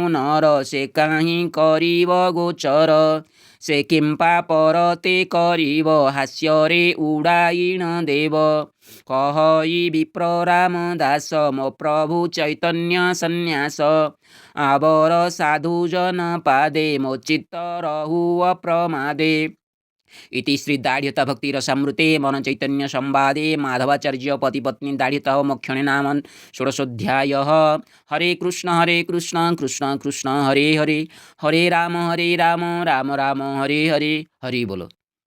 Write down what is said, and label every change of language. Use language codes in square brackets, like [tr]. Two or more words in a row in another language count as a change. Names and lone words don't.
[or] ନର ସେ କାହିଁ କରିବ ଗୋଚର ସେ କିମ୍ପା ପରତେ କରିବ ହାସ୍ୟରେ ଉଡ଼ାଇଣ ଦେବ କହଇ ବିପ୍ର ରାମ ଦାସ ମୋ ପ୍ରଭୁ ଚୈତନ୍ୟ ସନ୍ନ୍ୟାସ ଆବର ସାଧୁଜନ ପାଦେ ମୋ ଚିତ୍ତ ରହୁ ଅପ୍ରମାଦେ [sa] इति श्री दाढ़्यता भक्ति रसामृते मन चैतन्य संवादे माधवाचार्य पतिपत्नी दाढ़्यता मोक्षणे नाम षोडशोध्याय। हरे कृष्ण कृष्ण कृष्ण हरे हरे हरे राम राम राम हरे हरे हरि बोलो।